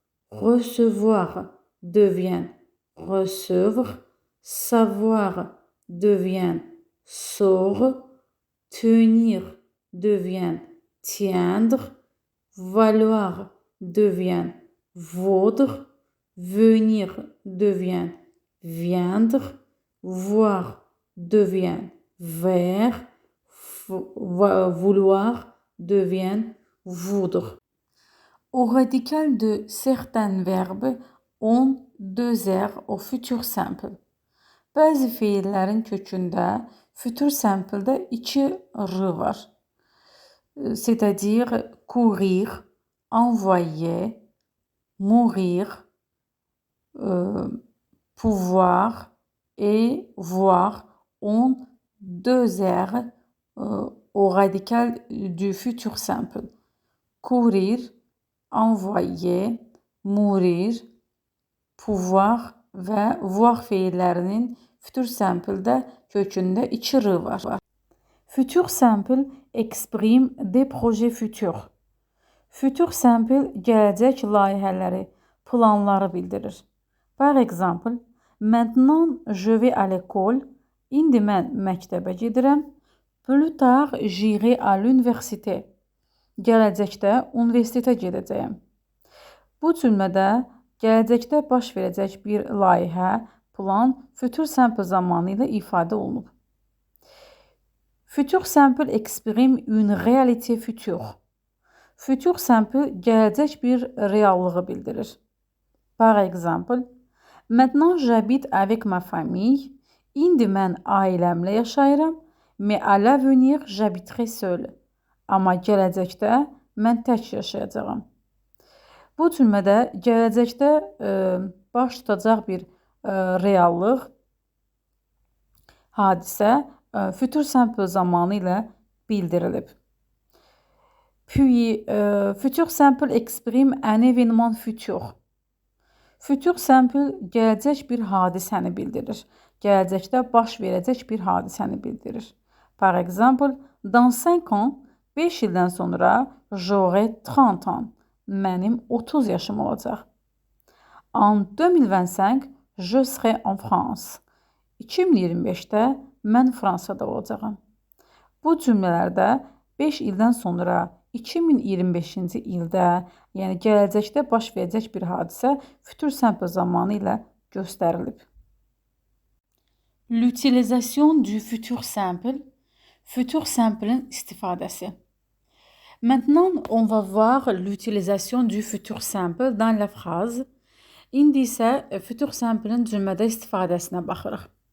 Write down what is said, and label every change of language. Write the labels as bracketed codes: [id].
[fr] recevoir devient recevoir, savoir devient sort, tenir devient tiendre, valoir devient vaudre, venir devient viendre, voir devient vers, vouloir devient voudre. Au radical de certains verbes ont deux R au futur simple. [az] Bəzi feillərin kökündə futur simple-də iki R var. [fr] C'est-à-dire courir, envoyer, mourir, pouvoir et voir ont deux airs au radical du futur simple. [az] Courir, envoyer, mourir, pouvoir və voir feillərinin futur simple-də kökündə 2 r var. [fr] Futur simple exprime des projets futurs. [az] Futur simple gələcək layihələri, planları bildirir. [fr] Par exemple, maintenant je vais à l'école. [az] İndi mən məktəbə gedirəm. [fr] Plus tard j'irai à l'université. [az] Gələcəkdə universitetə gedəcəyəm. Bu cümlədə gələcəkdə baş verəcək bir layihə, plan, futur simple zamanı ilə ifadə olunub. [fr] Futur simple exprime une réalité future. [az] Futur simple gələcək bir reallığı bildirir. [fr] Par exemple, maintenant j'habite avec ma famille. [az] İndi mən ailəmlə yaşayıram. [fr] Mais à l'avenir j'habiterai seul. [az] Amma gələcəkdə mən tək yaşayacağam. Bu cümlədə gələcəkdə baş tutacaq bir reallıq, hadisə futur simple zamanı ilə bildirilib. [fr] Puis, futur simple exprime un événement futur. [az] Futur simple gələcək bir hadisəni bildirir. Gələcəkdə baş verəcək bir hadisəni bildirir. [fr] Par exemple, dans 5 ans, [az] 5 ildən sonra [fr] j'aurai 30 ans. [az] Mənim 30 yaşım olacaq. [fr] En 2025, je serai en France. [az] 2025-də mən Fransada olacağam. Bu cümlələrdə 5 ildən sonra 2025-ci ildə, yəni gələcəkdə baş verəcək bir hadisə futur simple zamanı ilə göstərilib. [fr] L'utilisation du futur simple, [az] futur simple'in istifadəsi. [fr] Maintenant, on va voir l'utilisation du futur simple dans la phrase. [az] İndi isə futur simple'in cümlədə istifadəsinə baxırıq.